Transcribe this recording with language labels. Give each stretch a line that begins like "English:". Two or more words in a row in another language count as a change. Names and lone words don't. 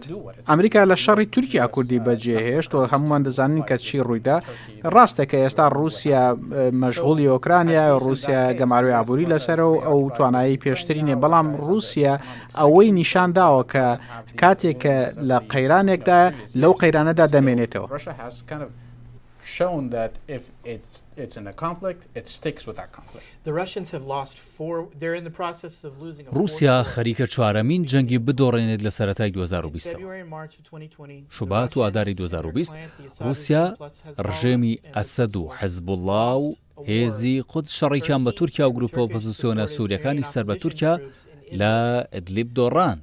Central Kurdish: ئەمریکا لە شەڕی تورکیا کوردی بەجێهێشت و هەمومان دەزانین کە چی ڕوویدا. ڕاستە کە ئێستا رووسیا مەشغوڵی ئۆکرانیا، رووسیا گەماروی ئابووری لەسەرەوە ئەو توانایی پێشترینێ، بەڵام رووسیا ئەوەی نیشانداوە کە کاتێک کە لە قەیرانێکدا لەو قەیرانەدا دەمێنێتەوە.
English: Shown that if it's in a conflict, it sticks with that conflict. The Russians have lost they're in the process of losing a
Central Kurdish: رووسیا خەریکە چوارەمین جەنگی بدۆڕێنێت لە سەرەتای 2020. شوبات و ئاداری 2020 رووسیا ڕژێمی ئەسەد و حەزبوڵڵا و هێزی قودس شەڕێکیان بە تورکیا و گروپە ئۆپۆزیسیۆنە سووریەکانی سەر بە تورکیا لە ئیدلیب دۆڕان.